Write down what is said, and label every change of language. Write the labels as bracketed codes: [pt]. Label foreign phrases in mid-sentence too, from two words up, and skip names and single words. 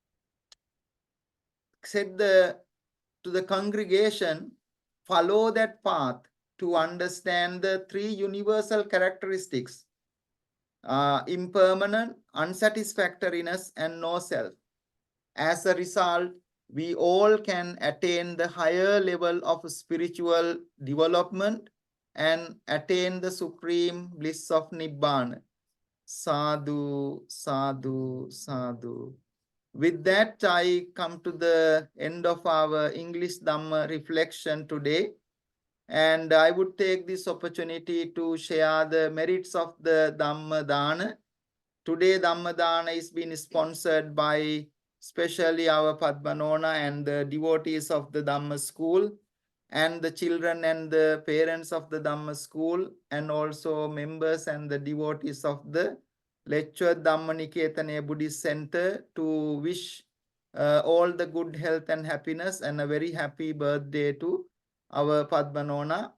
[en] said to the congregation, follow that path to understand the three universal characteristics: impermanent, unsatisfactoriness, and no self. As a result, we all can attain the higher level of spiritual development and attain the supreme bliss of Nibbana. [pi] Sadhu, sadhu, sadhu. [en] With that, I come to the end of our English Dhamma reflection today. And I would take this opportunity to share the merits of the [pi] Dhamma Dana. [en] Today, [pi] Dhamma Dana [en] is being sponsored by especially our Padmanona and the devotees of the Dhamma school, and the children and the parents of the Dhamma school, and also members and the devotees of the Lectured Dhammaniketane Buddhist Center, to wish all the good health and happiness and a very happy birthday to our Padmanona.